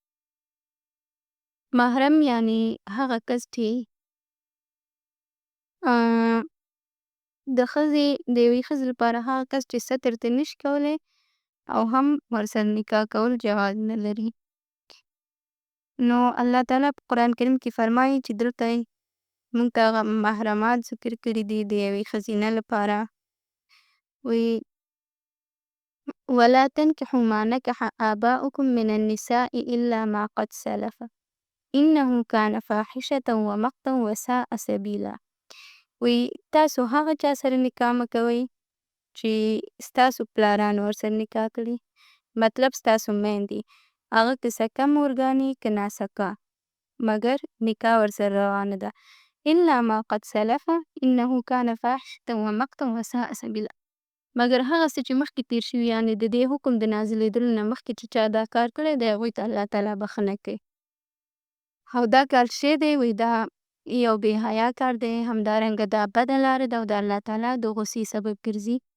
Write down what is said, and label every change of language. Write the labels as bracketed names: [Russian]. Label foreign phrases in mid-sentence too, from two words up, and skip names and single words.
[Pashto] محرم یعنې هغه کس چې د ښځې د یوې ښځې لپاره هغه کس چې ستر ترې نشي کولی او هم ورسره نکاح کول جواز نه لري. نو الله تعالی په قرآن کریم کې فرمایي چې دلته یې موږ ته هغه محرمات ذکر کړي دي د یوې ښځینه لپاره. [Arabic] وایي ولا تنکحوا ما نکح آباؤکم من النساء إلا ما قد سلف إنه كان فاحشة ومقتا وساء سبیلا. [Pashto] وی تاسو هغه چا سره نکاح مه کوئ چې ستاسو پلارانو ورسره نکاح کړي، مطلب ستاسو میندې، هغه که سکه مورګانې که ناسکه، مګر نکاح ورسره روا نه ده. [Arabic] الا ما قد سلف انه كان فاحشة ومقتا وساء سبیلا. [Pashto] مګر هغه څه چې مخکې تیر شوي یعنې د دې حکم د نازلېدلو نه مخکې چې چا دا کار کړی دی هغوی ته الله تعالی بښنه کوي. او دا کار چې دی وایي دا یو بې حیا کار دی، همدارنګه دا بده لاره ده او د الله تعالی د غصې سبب ګرځي.